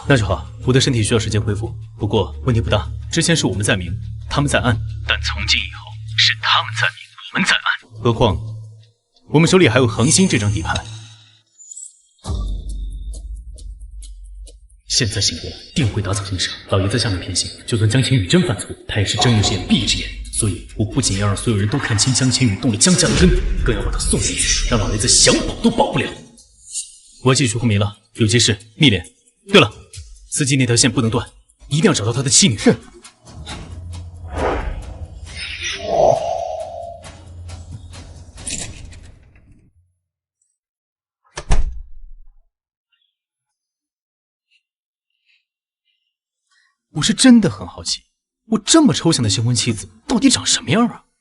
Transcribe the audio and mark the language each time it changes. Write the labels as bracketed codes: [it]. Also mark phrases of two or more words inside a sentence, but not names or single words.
[zh] 那就好，我的身體需要時間恢復，不過問題不大。之前是我們在明，他們在暗，但從今以後是他們在明，我們在暗。何況我們手裡還有恆星這張底盤。現在醒過來，定會打草驚蛇。老爺在下面偏心，就算江青宇真犯錯，他也是睜一隻眼閉一隻眼。所以我不僅要讓所有人都看清江青宇動了江家的根本，更要把他送進去，讓老爺子想保都保不了。我要繼續昏迷了，有急事密聯。對了，司機那條線不能斷，一定要找到他的妻女。是。我是真的很好奇，我這麼抽象的新婚妻子到底長什麼樣啊？